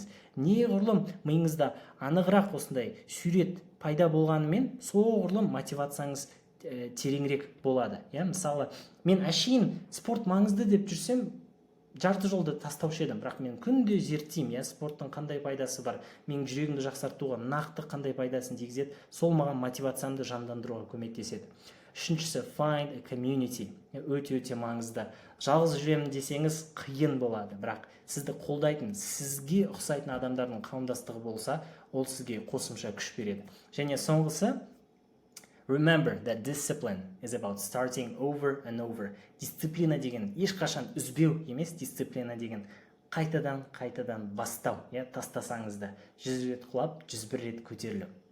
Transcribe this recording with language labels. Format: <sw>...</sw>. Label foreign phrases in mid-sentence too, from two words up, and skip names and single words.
<kk>Неғұрлым миыңызда анығырақ осындай сурет пайда болғанымен, соғұрлым мотивацияңыз тереңірек болады. Мысалы, мен әшейін спорт маңызды деп жүрсем, жарты жолды тастаушы едім, бірақ мен күнде зерттеймін, спорттың қандай пайдасы бар, менің жүрегімді жақсартуға нақты қандай пайдасын тигізеді, сол маған мотивациямды жандандыруға көмектеседі. Үшіншісі,</kk> <en>find a community.</en> <kk>Өте маңызды. Жалғыз жүремін десеңіз қиын болады, бірақ сізді қолдайтын, сізге ұқсайтын адамдардың қауымдастығы болса, ол сізге қосымша күш береді. Және соңғысы,</kk> <en>remember that discipline is about starting over and over.</en> <kk>Дисциплина деген ешқашан үзбеу емес, дисциплина деген қайтадан бастау. Тастасаңыз да 100 рет құлап, 101 рет көтерілу.</kk>